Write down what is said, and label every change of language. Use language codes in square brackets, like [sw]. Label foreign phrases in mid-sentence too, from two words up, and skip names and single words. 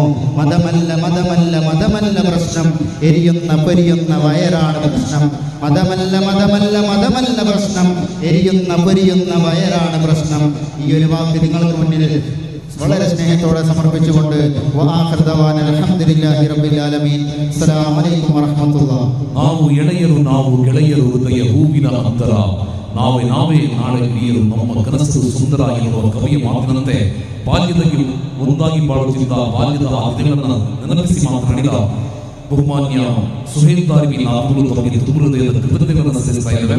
[ml] മതമല്ല മതമല്ല മതമല്ല പ്രശ്നം, എരിയുന്ന പൊരിയുന്ന വയറാണ് പ്രശ്നം. മതമല്ല മതമല്ല മതമല്ല പ്രശ്നം, എരിയുന്ന പൊരിയുന്ന വയറാണ് പ്രശ്നം. ഈ ഒരു വാക്ക് നിങ്ങൾക്ക് മുന്നിൽ വളരെ സ്നേഹത്തോടെ സമർപ്പിച്ചുകൊണ്ട് [ar] الحمد لله رب العالمين. السلام عليكم ورحمة الله. [kn] ನಾವು ಎಳೆಯರು ನಾವು ಗೆಳೆಯರು ಹೃದಯ ಹೂವಿನ ಅಂತರ, ನಾವೇ ನಾವೇ ನಾಳೆ ಹಿರಿಯರು ನಮ್ಮ ಕನಸು ಸುಂದರ ಎನ್ನುವ ಕವಿಯ ಮಾತಿನಂತೆ ಬಾಲ್ಯದಲ್ಲಿ ಒಂದಾಗಿ ಬಾಳುತ್ತಿದ್ದ ಬಾಲ್ಯದ ಆ ದಿನಗಳನ್ನು ನೆನಪಿಸಿ ಮಾತನಾಡಿದ ಬಹುಮಾನ್ಯ ಸುಹೇಲ್ ದಾರಿಮಿ ನಾವು ತಮಗೆ ತುಂಬ ಹೃದಯದ ಕೃತಜ್ಞತೆಗಳನ್ನು ಸಲ್ಲಿಸ್ತಾ ಇದ್ದೇವೆ.